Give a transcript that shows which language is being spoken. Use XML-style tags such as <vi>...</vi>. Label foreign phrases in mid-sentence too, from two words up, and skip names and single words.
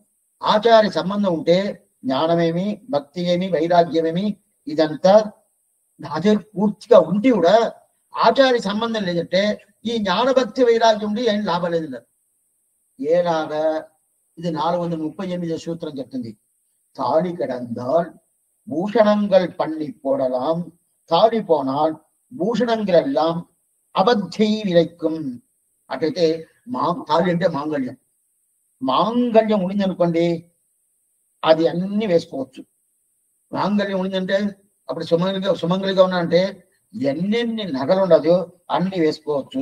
<te>ఆచార్య సంబంధం ఉంటే జ్ఞానమేమి, భక్తి ఏమి, వైరాగ్యమేమి ఇదంతా అదే పూర్తిగా ఉంటే కూడా ఆచార్య సంబంధం లేదంటే ఈ జ్ఞానభక్తి వైరాగ్యం ఉండి ఏం లాభం లేదు. ఏలాగా? ఇది 438 సూత్రం చెప్తుంది.</te> <ta>தாடி கிடந்தால் பூஷணங்கள் பண்ணி போடலாம், தாடி போனால் பூஷணங்கள் எல்லாம் அபத்தை விளைக்கும்.</ta> <te>అటైతే తాళి అంటే మాంగళ్యం. మాంగళ్యం ఉండిందనుకోండి అది అన్ని వేసుకోవచ్చు. మాంగళ్యం ఉండిందంటే అప్పుడు సుమంగలిగా ఉన్నారంటే ఎన్నెన్ని నగలు ఉండదు అన్ని వేసుకోవచ్చు.</te>